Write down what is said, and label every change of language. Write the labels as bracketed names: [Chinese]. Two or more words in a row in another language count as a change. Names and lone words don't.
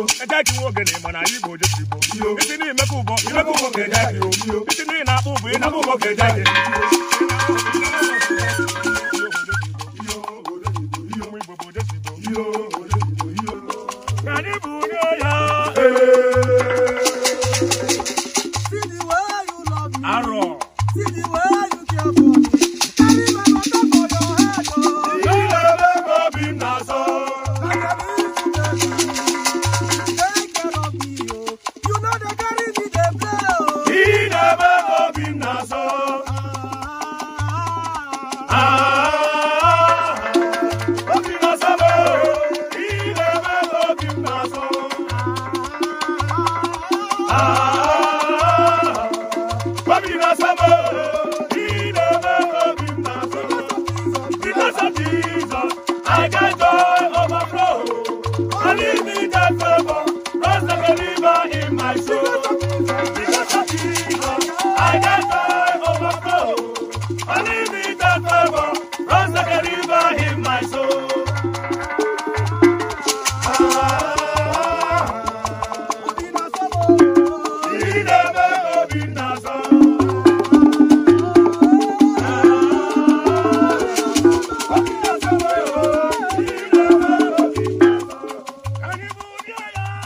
[Igbo] Ị jee ka ị nwee ogene, mana anyị bụ Ojesu Igbo. Iyo. Isi na imekọ ụbọ, imekọ ụbọ ka ị jee. Iyo. Isi na ị na-akpụ ụbọ, ị na-akpụ ụbọ ka ị jee. Ụmụ Igbo bụ Ojesu Igbo. Ka anyị bụ onye ya. [Nigerian Pidgin] See the way you love me. Arọ. See the way you care for me. Carry my matter for your head, oh. [Igbo] Ị na-eme ka obi m na-asọ. [Nigerian Pidgin] I can easy take care of me, oh. You know they carry me, they play, oh. [Igbo] Ị na-eme ka obi m na-asọ. Ah. Ah, obi m na-asọ m, oh. Ị na-eme ka obi m na-asọ. Ah, obi m na-asọ m, oh. Ị na-eme ka obi m na-asọ. [Nigerian Pidgin] Because of Jesus, I get joy overflow. Unlimited favor, rest like a river in my soul. Because of Jesus, I get joy overflow. Unlimited favor, rest like a river in my soul. [Igbo] Ah, ị na-eme ka obi m na-asọ. Ah, obi m na-asọ m, oh. Ị na-eme ka obi m na-asọ. Ka anyị bụ ndị agha.